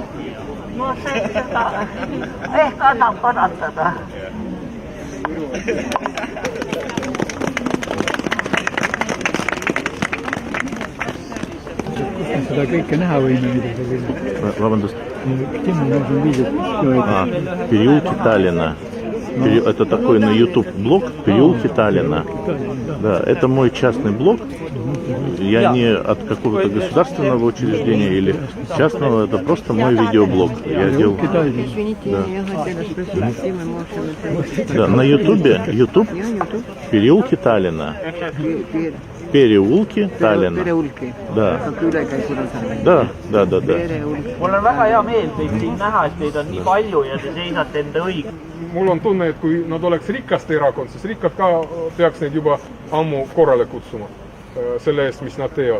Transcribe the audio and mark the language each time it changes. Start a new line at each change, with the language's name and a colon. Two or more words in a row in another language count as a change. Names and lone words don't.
Estonian: No see seda ehk annab parantada. Seda kõike näha võime, mida see võime. Vabandust.
Russian: Переулки Таллина. Это такой на YouTube блог «Переулки Таллина». Да, это мой частный блог. Я не от какого-то государственного учреждения или частного, это просто мой видеоблог. Я делал... Да, на YouTube «Переулки Таллина». Переулки Tallinna. Да.
Estonian: Mul on väga hea meel teid siin näha, et teid on nii palju ja te seisate enda õig. Mul on tunne, et kui nad oleks rikaste erakond, siis rikkad ka peaks neid juba ammu korrale kutsuma selle eest, mis nad teevad.